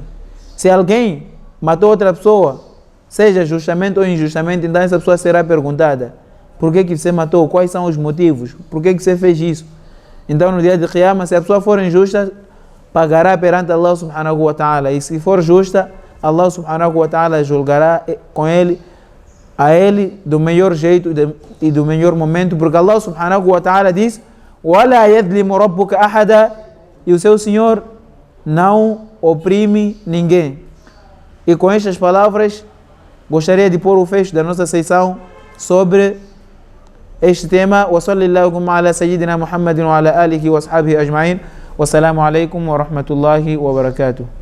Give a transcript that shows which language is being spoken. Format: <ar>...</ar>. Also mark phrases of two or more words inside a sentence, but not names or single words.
<pt>Se alguém matou outra pessoa, seja justamente ou injustamente, então essa pessoa será perguntada: por que você matou? Quais são os motivos? Por que você fez isso? Então no dia de Qiyamah, se a pessoa for injusta, pagará perante Allah</pt> <ar>سبحانه وتعالى.</ar> <pt>E se for justa, Allah</pt> <ar>سبحانه وتعالى</ar> <pt>julgará com ele, a ele do melhor jeito e do melhor momento, porque Allah</pt> <ar>سبحانه وتعالى</ar> <pt>diz:</pt> <ar>وَلَا يَذْلِمُ رَبُّكَ أَحَدًا,</ar> <pt>e o seu Senhor não oprime ninguém. E com estas palavras, gostaria de pôr o fecho da nossa sessão sobre este tema.</pt> <ar>وصلى اللهم على سيدنا محمد وعلى آله وأصحابه أجمعين. والسلام عليكم ورحمة الله وبركاته.</ar>